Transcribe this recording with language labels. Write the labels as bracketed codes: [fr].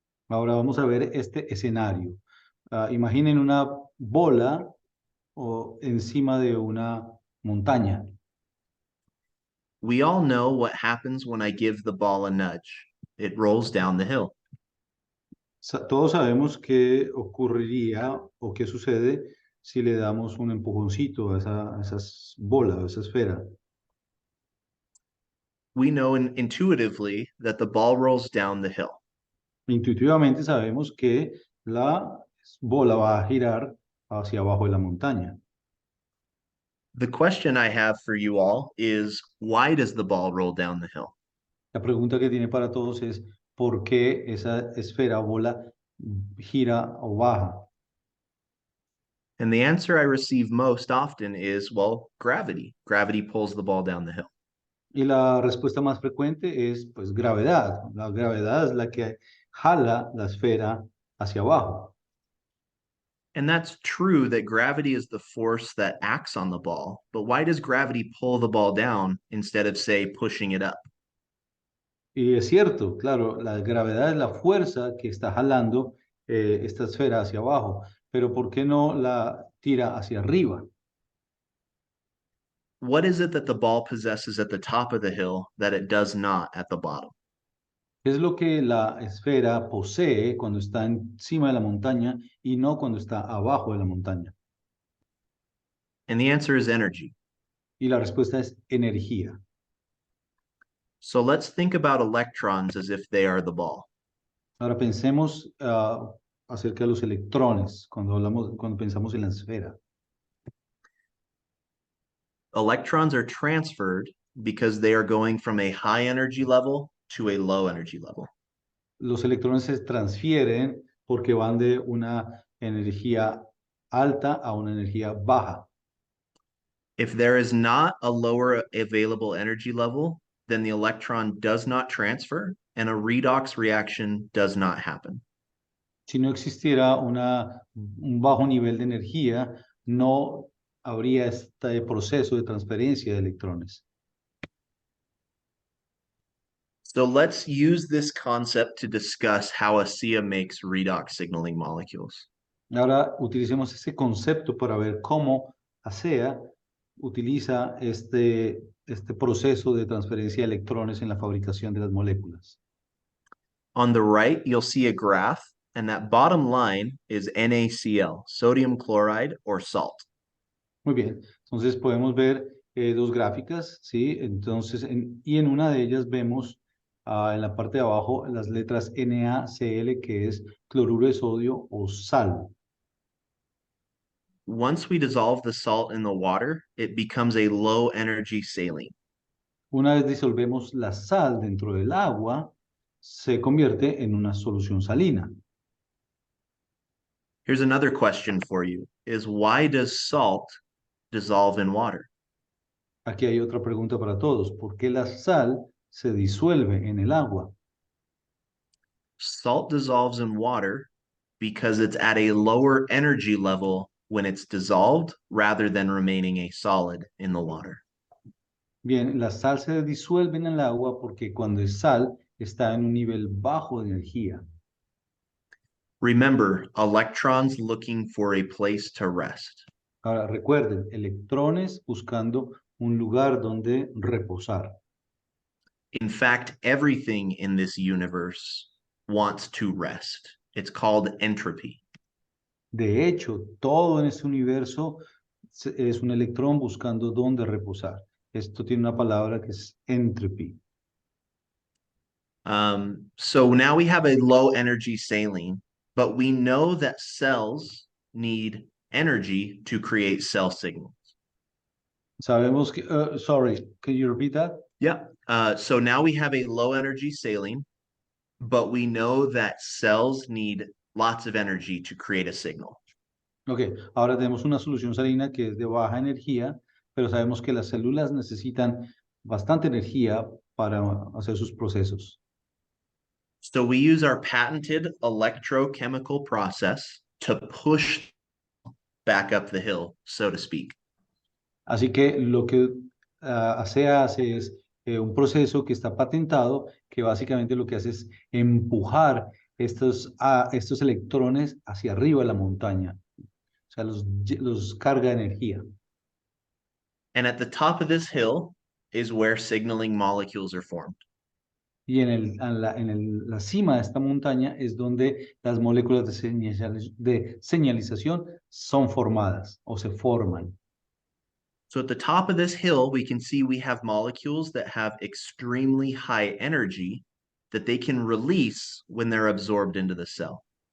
[es] Ahora vamos a ver este escenario. Imaginen una bola encima de una montaña. [en] We all know what happens when I give the ball a nudge. It rolls down the hill. [es] Todos sabemos qué ocurriría o qué sucede si le damos un empujoncito a esas bolas, a esa esfera. [en] We know intuitively that the ball rolls down the hill. [es] Intuitivamente sabemos que la bola va a girar hacia abajo de la montaña. [en] The question I have for you all is, why does the ball roll down the hill? [es] La pregunta que tiene para todos es, ¿por qué esa esfera o bola gira o baja? [en] And the answer I receive most often is, well, gravity. Gravity pulls the ball down the hill. [es] Y la respuesta más frecuente es, pues, gravedad. La gravedad es la que jala la esfera hacia abajo. [en] And that's true that gravity is the force that acts on the ball. But why does gravity pull the ball down instead of, say, pushing it up? [es] Y es cierto, claro, la gravedad es la fuerza que está jalando esta esfera hacia abajo. Pero ¿por qué no la tira hacia arriba? [en] What is it that the ball possesses at the top of the hill that it does not at the bottom? [es] ¿Qué es lo que la esfera posee cuando está encima de la montaña y no cuando está abajo de la montaña? [en] And the answer is energy. [es] Y la respuesta es energía. [en] So let's think about electrons as if they are the ball. [es] Ahora pensemos acerca de los electrones cuando pensamos en la esfera. [en] Electrons are transferred because they are going from a high energy level to a low energy level. [es] Los electrones se transfieren porque van de una energía alta a una energía baja. [en] If there is not a lower available energy level, then the electron does not transfer and a redox reaction does not happen. [es] Si no existiera un bajo nivel de energía, no habría este proceso de transferencia de electrones. [en] So let's use this concept to discuss how ASEA makes redox signaling molecules. [es] Ahora utilicemos ese concepto para ver cómo ASEA utiliza este proceso de transferencia de electrones en la fabricación de las moléculas. [en] On the right, you'll see a graph, and that bottom line is NaCl, sodium chloride or salt. [es] Muy bien, entonces podemos ver dos gráficas, ¿sí? Entonces, en una de ellas vemos en la parte de abajo las letras NaCl, que es cloruro de sodio o sal. [en] Once we dissolve the salt in the water, it becomes a low energy saline. [es] Una vez disolvemos la sal dentro del agua, se convierte en una solución salina. [en] Here's another question for you, is why does salt dissolve in water? [es] Aquí hay otra pregunta para todos. ¿Por qué la sal se disuelve en el agua? [en] Salt dissolves in water because it's at a lower energy level when it's dissolved rather than remaining a solid in the water. [es] Bien, la sal se disuelve en el agua porque cuando es sal está en un nivel bajo de energía. [en] Remember, electrons looking for a place to rest. [es] Ahora, recuerden, electrones buscando un lugar donde reposar. [en] In fact, everything in this universe wants to rest. It's called entropy. [es] De hecho, todo en este universo es un electrón buscando dónde reposar. Esto tiene una palabra que es entropy. [en] So now we have a low energy saline, but we know that cells need energy to create cell signals. [es] Sabemos que, [en] sorry, can you repeat that? Yeah. So now we have a low energy saline, but we know that cells need lots of energy to create a signal. [es] Ok, ahora tenemos una solución salina que es de baja energía, pero sabemos que las células necesitan bastante energía para hacer sus procesos. [en] So we use our patented electrochemical process to push back up the hill, so to speak. [es] Así que lo que se hace es un proceso que está patentado, que básicamente lo que hace es empujar estos electrones hacia arriba de la montaña. O sea, los carga de energía. [en] And at the top of this hill is where signaling molecules are formed. [es] Y en la cima de esta montaña es donde las moléculas de señalización son formadas o se forman. [en] So at the top of this hill, we can see we have molecules that have extremely high energy that they can release when they're absorbed into the cell.